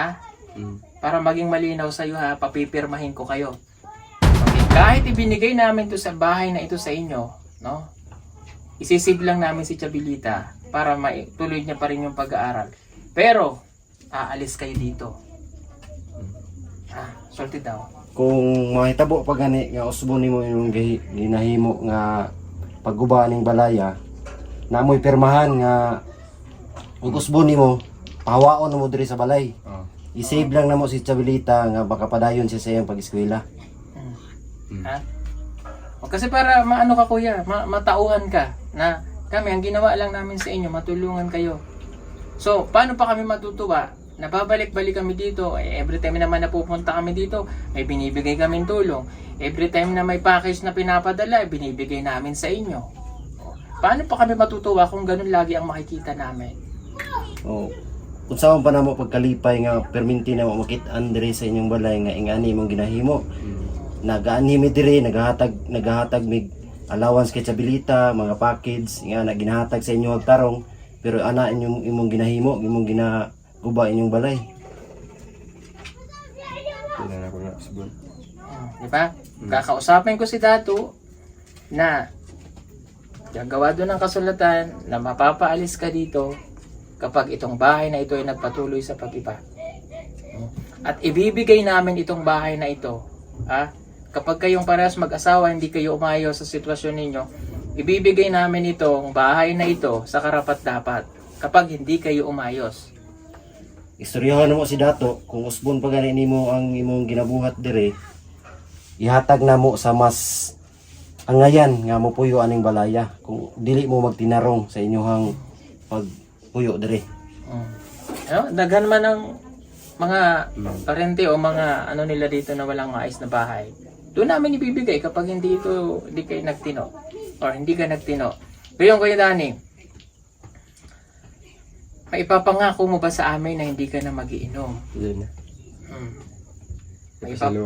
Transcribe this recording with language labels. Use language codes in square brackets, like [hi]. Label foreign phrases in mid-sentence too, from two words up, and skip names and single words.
[tl] Para maging malinaw sa'yo ha, papipirmahin ko kayo. Okay, kahit ibinigay namin to sa bahay na ito sa inyo, no? Isisave lang namin si Chabilita para tuloy niya pa rin yung pag-aaral. Pero, aalis kayo dito. Salty daw. [ceb] Kung mahitabo pa gani nga usbo nimo imong ginahimo nga pagguba ning balaya, namoy pirmahan nga ug usbo nimo pahawaon mo diri sa balay. I-save lang namo si Chabilita nga makapadayon siya sa iyang pag-eskwela. [tl] Ha? O kasi para maano ka kuya, matauhan ka na kami ang ginawa lang namin sa inyo, matulungan kayo. So, paano pa kami matutuwa? Nababalik-balik kami dito, [en] every time [tl] naman na pupunta kami dito, may binibigay kaming tulong. [en] Every time [tl] na may package na pinapadala, binibigay namin sa inyo. Paano pa kami matutuwa kung ganun lagi ang makikita namin? [ceb] Kung saan pa namo pagkalipay nga perminti na mo makit-an diri sa inyong balay nga ingani imong ginahimo. Nagaani mi diri, nagahatag mig allowance kay Chabilita, mga package nga naginahatag sa inyo og tarong, pero ana imong ginahimo, imong ginaguba inyong balay. Kaya na ako na subon. [tl] Diba? Kakausapin ko si Dato na gagawa doon ng kasulatan na mapapaalis ka dito kapag itong bahay na ito ay nagpatuloy sa pag-iba. At ibibigay namin itong bahay na ito. Kapag kayong parehas mag-asawa, hindi kayo umayo sa sitwasyon ninyo, ibibigay namin itong bahay na ito sa karapat-dapat kapag hindi kayo umayos. [ceb] Istoryahan mo si Dato, kung usbon pa gani nimo ang imong ginabuhat dire, ihatag namo sa mas angayan nga mo puyo aning balaya kung dili mo magtinarong sa inyohang pagpuyo dire. [tl] Daghan man ang mga parente o mga ano nila dito na walang maayos na bahay. Doon namin ibibigay kapag hindi kayo nagtino or hindi ka nagtino. Ngayon Kuya Danny, maipapangako mo ba sa amin na hindi ka na magiinom? Hindi na. Maipapangako?